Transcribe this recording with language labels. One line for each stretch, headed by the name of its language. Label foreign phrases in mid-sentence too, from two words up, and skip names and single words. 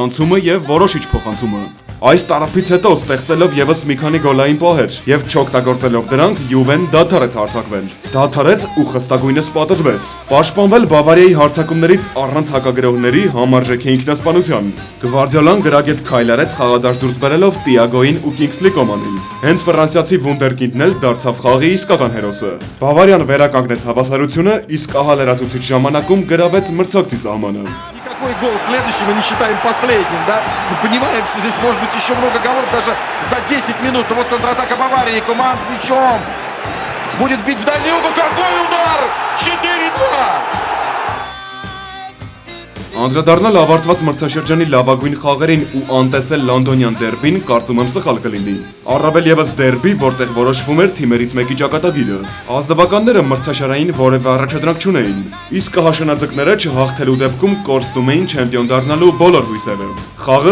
Armenian: անցումը եւ որոշիչ փոխանցումը։ Այս տարափից հետո ստեղծելով եւս մի քանի գոլային պահեր եւ չօգտագործելով դրանք Յուվեն դադարեց հարձակվել։ Դադարեց ու խստագույնս պատժվեց։ Պաշտպանվել Բավարիայի հարձակումներից առանց հակագրողների համարժեք ինքնասպանության։ Գվարդիոլան գրագետ քայլ արեց խաղադաշտ դուրս բերելով Տիագոին ու Կինգսլի Կոմանին։ Հենց ֆրանսիացի վունդերկինդն էլ դարձավ խաղի իսկական հերոսը։ Բավարիան վերականգնեց հավասարությունը, իսկ ահալերացուցիչ ժամանակում գրավեց մրցակցի սահմանը։
Russian: Какой гол следующий, мы не считаем последним, да? Мы понимаем, что здесь может быть еще много голов, даже за 10 минут. Но вот контратака Баварии, Коман с мячом. Будет бить в дальний угол, какой удар! 4-2!
Armenian: Անդրադառնալ ավարտված մրցաշրջանի լավագույն խաղերին ու անտեսել լոնդոնյան դերբին կարծում եմ սխալ կլինի։ Առավել ևս դերբի, որտեղ որոշվում էր թիմերից մեկի ճակատագիրը։ Ազնվականները մրցաշարային որևէ առաջադրանք չունեին, իսկ կհաշանաձկները չհաղթելու դեպքում կորստում էին չեմպիոն դառնալու բոլոր հույսերը։ Խաղը